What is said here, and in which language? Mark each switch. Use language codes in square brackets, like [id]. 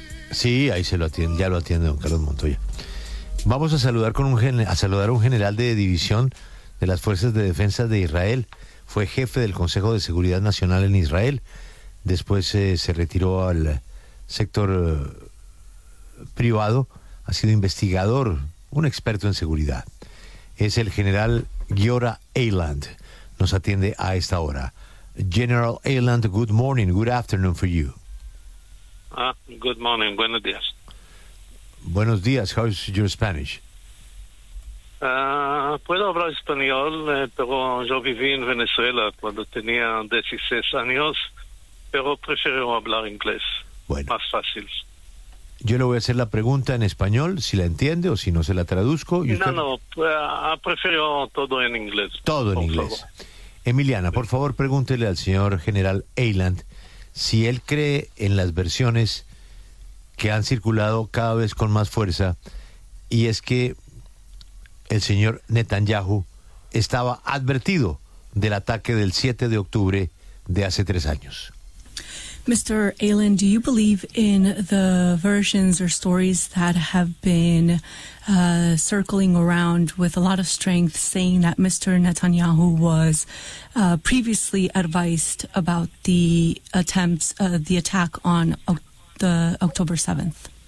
[es] sí, ahí se lo atiende, ya lo atiende don Carlos Montoya. Vamos a saludar a un general de división de las Fuerzas de Defensa de Israel. fue jefe del Consejo de Seguridad Nacional en Israel. Después se retiró al sector privado, ha sido investigador, un experto en seguridad. Es el general Giora Eiland, nos atiende a esta hora. [en] General Eiland, good morning, good afternoon for you. Good morning, [es] buenos días. Buenos días, [en] how is your Spanish? [es] Puedo hablar español, pero yo viví en Venezuela cuando tenía 16 años, pero prefiero hablar inglés, bueno, más fácil. Yo le voy a hacer la pregunta en español, si la entiende o si no se la traduzco. ¿Y usted? No, prefiero todo en inglés. Todo en inglés. Favor. Emiliana, por favor, pregúntele al señor general Eiland si él cree en las versiones que han circulado cada vez con más fuerza, y es que el señor Netanyahu estaba advertido del ataque del 7 de octubre de hace 3 años. [en] Mr. Eiland, do you believe in the versions or stories that have been circling around with a lot of strength, saying that Mr. Netanyahu was previously advised about the attempts, the attack on the October 7th?